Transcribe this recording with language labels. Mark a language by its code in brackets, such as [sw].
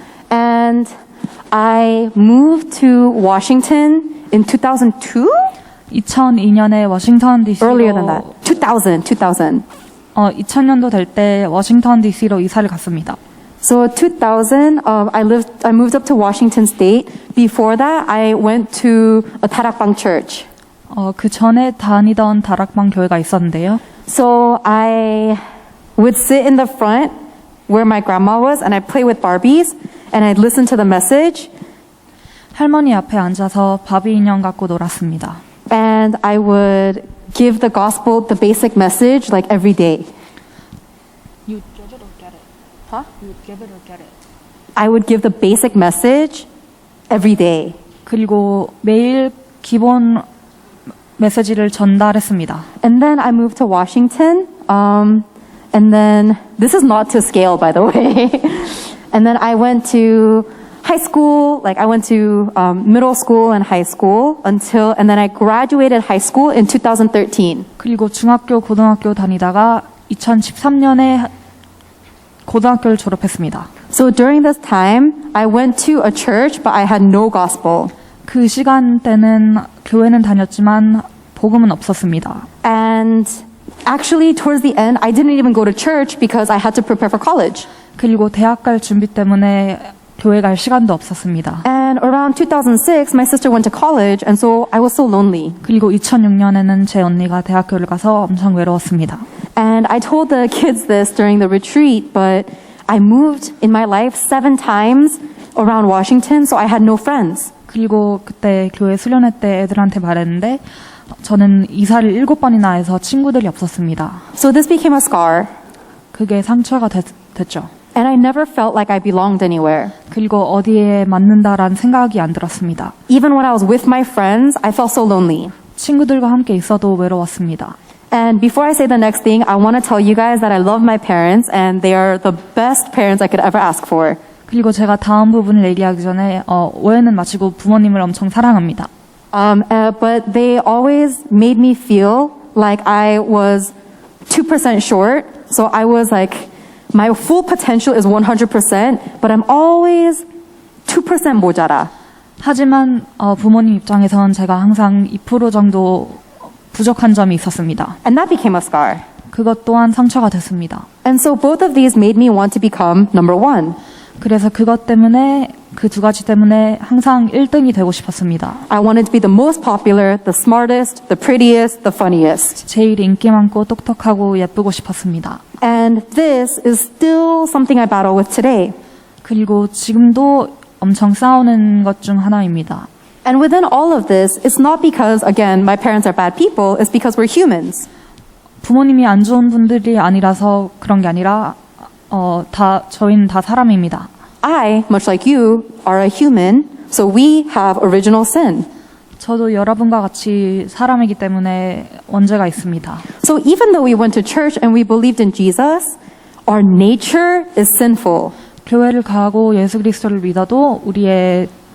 [en] And I moved to Washington in 2002? [ko] 2002년에 워싱턴 DC로 [en] Earlier than that. 2000. [ko] 2000년도 될 때 워싱턴 DC로 이사를 갔습니다. [en] So 2000, I moved up to Washington State. Before that, I went to a Tarakbang church. [ko] 그 전에 다니던 다락방 교회가 있었는데요. [en] So I would sit in the front where my grandma was, and I'd play with Barbies, and I'd listen to the message. [ko] 할머니 앞에 앉아서 바비 인형 갖고 놀았습니다. [en] And I would give the gospel, the basic message, like every day. You give it or get it? Huh? You give it or get it? I would give the basic message every day. [ko] 그리고 매일 기본 메시지를 전달했습니다. [en] And then I moved to Washington. And then, this is not to scale, by the way. And then I went to high school, like I went to middle school and high school and then I graduated high school in 2013. [ko] 그리고 중학교, 고등학교 다니다가 2013년에 고등학교를 졸업했습니다. [en] So during this time, I went to a church, but I had no gospel. [ko] 그 시간대는 교회는 다녔지만 복음은 없었습니다. [en] And actually, towards the end, I didn't even go to church because I had to prepare for college. [ko] 그리고 대학 갈 준비 때문에 교회 갈 시간도 없었습니다. [en] And around 2006, my sister went to college, and so I was so lonely. [ko] 그리고 2006년에는 제 언니가 대학교를 가서 엄청 외로웠습니다. [en] And I told the kids this during the retreat, but I moved in my life 7 times around Washington, so I had no friends. [ko] 그리고 그때 교회 수련회 때 애들한테 말했는데 저는 이사를 7번이나 해서 친구들이 없었습니다. [en] So this became a scar. [ko] 그게 상처가 됐죠. [en] And I never felt like I belonged anywhere. [ko] 그리고 어디에 맞는다라는 생각이 안 들었습니다. [en] Even when I was with my friends, I felt so lonely. [ko] 친구들과 함께 있어도 외로웠습니다. [en] And before I say the next thing, I want to tell you guys that I love my parents and they are the best parents I could ever ask for. [ko] 그리고 제가 다음 부분을 얘기하기 전에 오해는 마치고 부모님을 엄청 사랑합니다. [en] But they always made me feel like I was 2% short. So I was like, my full potential is 100%, but I'm always 2% [ko] 모자라. 하지만 부모님 입장에선 제가 항상 2% 정도 부족한 점이 있었습니다. [en] And that became a scar. [ko] 그것 또한 상처가 됐습니다. [en] And so both of these made me want to become number 1. [ko] 그래서 그것 때문에 그 두 가지 때문에 항상 1등이 되고 싶었습니다. [en] I wanted to be the most popular, the smartest, the prettiest, the funniest. [ko] 제일 인기 많고 똑똑하고 예쁘고 싶었습니다. [en] And this is still something I battle with today. [ko] 그리고 지금도 엄청 싸우는 것 중 하나입니다. [en] And within all of this, it's not because, again, my parents are bad people, it's because we're humans. [ko] 부모님이 안 좋은 분들이 아니라서 그런 게 아니라 저희는 다 사람입니다. [en] I, much like you, are a human, so we have original sin. [ko] 저도 여러분과 같이 사람이기 때문에 원죄가 있습니다. [en] So even though we went to church and we believed in Jesus, our nature is sinful. [ko] 교회를 가고 예수 그리스도를 믿어도 우리의